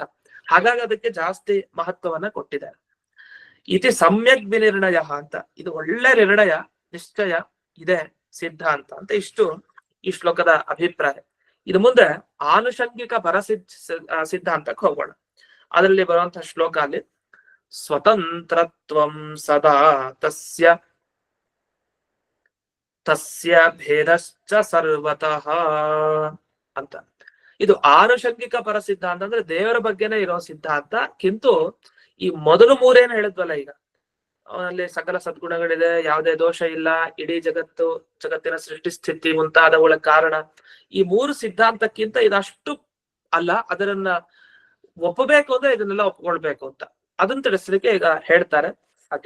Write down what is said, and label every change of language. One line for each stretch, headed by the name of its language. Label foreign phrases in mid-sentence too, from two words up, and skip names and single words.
Kannada: ಹಾಗಾಗಿ ಅದಕ್ಕೆ ಜಾಸ್ತಿ ಮಹತ್ವವನ್ನ ಕೊಟ್ಟಿದ್ದಾರೆ.
Sanskrit: ಇತಿ ಸಮ್ಯಕ್ ವಿನಿರ್ಣಯ
Kannada: ಅಂತ, ಇದು ಒಳ್ಳೆ ನಿರ್ಣಯ ನಿಶ್ಚಯ ಇದೆ ಸಿದ್ಧಾಂತ ಅಂತ. ಇಷ್ಟು ಈ ಶ್ಲೋಕದ ಅಭಿಪ್ರಾಯ. ಇದು ಮುಂದೆ ಆನುಷಂಗಿಕ ಸಿದ್ಧಾಂತಕ್ಕೆ ಹೋಗೋಣ. ಅದರಲ್ಲಿ ಬರುವಂತಹ ಶ್ಲೋಕ ಅಲ್ಲಿ
Sanskrit: ಸ್ವತಂತ್ರತ್ವಂ ಸದಾ ತಸ್ಯ ಭೇದಶ್ಚ ಸರ್ವತಃ
Kannada: ಅಂತ. ಇದು ಆನುಷಂಗಿಕ ಪರಸಿದ್ಧಾಂತ ಅಂದ್ರೆ ದೇವರ ಬಗ್ಗೆನೇ ಇರೋ ಸಿದ್ಧಾಂತ. ಕಿಂತು ಈ ಮೊದಲು ಮೂರೇನು ಹೇಳಿದ್ವಲ್ಲ, ಈಗ ಅವನಲ್ಲಿ ಸಕಲ ಸದ್ಗುಣಗಳಿದೆ, ಯಾವುದೇ ದೋಷ ಇಲ್ಲ, ಇಡೀ ಜಗತ್ತಿನ ಸೃಷ್ಟಿ ಸ್ಥಿತಿ ಮುಂತಾದವುಗಳ ಕಾರಣ, ಈ ಮೂರು ಸಿದ್ಧಾಂತಕ್ಕಿಂತ ಇದಷ್ಟು ಅಲ್ಲ, ಅದರನ್ನ ಒಪ್ಪಬೇಕು ಅಂದ್ರೆ ಇದನ್ನೆಲ್ಲ ಒಪ್ಕೊಳ್ಬೇಕು ಅಂತ ಅದನ್ನ ತಿಳಿಸ್ಲಿಕ್ಕೆ ಈಗ ಹೇಳ್ತಾರೆ.